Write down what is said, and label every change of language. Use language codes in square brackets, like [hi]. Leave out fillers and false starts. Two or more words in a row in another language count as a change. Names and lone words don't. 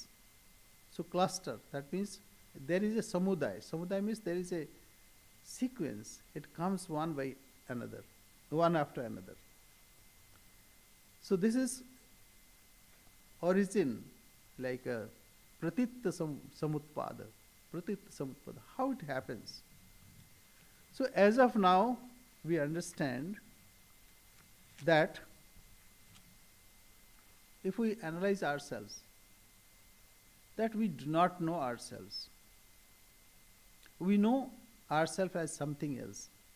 [en] So cluster, that means there is a samudaya. Samudaya means there is a sequence. It comes one by another, one after another. So this is origin, like a [sa] pratitta samutpada. Pratitta samutpada, [en] how it happens. So as of now, we understand that if we analyze ourselves, that we do not know ourselves. We know ourselves as something else.